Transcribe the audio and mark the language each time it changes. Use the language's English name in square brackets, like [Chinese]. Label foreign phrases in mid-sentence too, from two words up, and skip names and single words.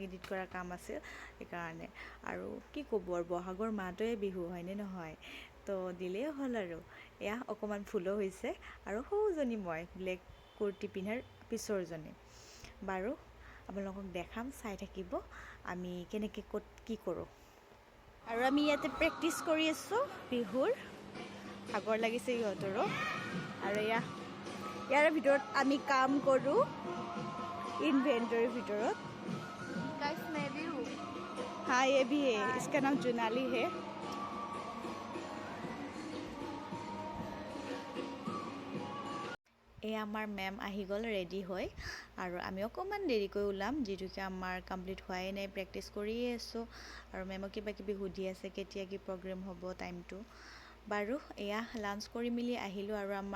[Assamese] এডিট কৰা কাম আছিল সেইকাৰণে আৰু কি ক'ব আৰু বহাগৰ মাহটোৱে বিহু হয়নে নহয় তো দিলেই হ'ল আৰু এয়া অকণমান ফুলো হৈছে আৰু সৌজনী মই ব্লেক কুৰ্তি পিন্ধাৰ পিছৰজনী বাৰু আপোনালোকক দেখাম চাই থাকিব আমি কেনেকৈ ক'ত কি কৰোঁ আৰু আমি ইয়াতে প্ৰেক্টিচ কৰি আছোঁ বিহুৰ ভাগৰ লাগিছে ইহঁতৰো আৰু ইয়াৰ ভিতৰত আমি কাম কৰোঁ इन्वेंटरी ভিতৰত [Hindi] गाइस मैं भी हूँ हाँ ये भी है इसका नाम जुनाली है [Assamese] এয়া আমাৰ মেম আহি গ'ল ৰেডি হৈ আৰু আমি অকণমান দেৰিকৈ ওলাম যিটোকে আমাৰ কমপ্লিট হোৱাই নাই প্ৰেক্টিচ কৰিয়ে আছোঁ আৰু মেমক কিবা কিবি সুধি আছে কেতিয়া কি প্ৰগ্ৰেম হ'ব টাইমটো বাৰু এয়া লাঞ্চ কৰি মিলি আহিলোঁ আৰু আমাৰ